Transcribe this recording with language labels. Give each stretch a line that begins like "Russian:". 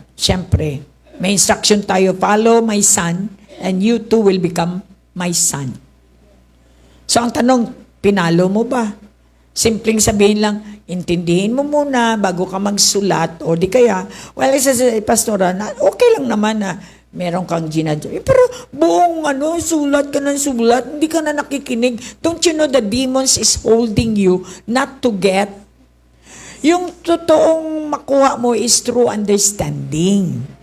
Filipino: Siyempre, may instruction tayo,
English: follow my son, and you too will become my son.
Filipino: So, ang tanong, pinalo mo ba? Simpleng sabihin lang, intindihin mo muna bago ka magsulat, o di kaya, well, isa sa pastora, okay lang naman na meron kang ginadya. Pero buong sulat ka ng sulat, hindi ka na nakikinig.
English: Don't you know the demons is holding you not to get?
Filipino: Yung totoong makuha mo
English: is through understanding.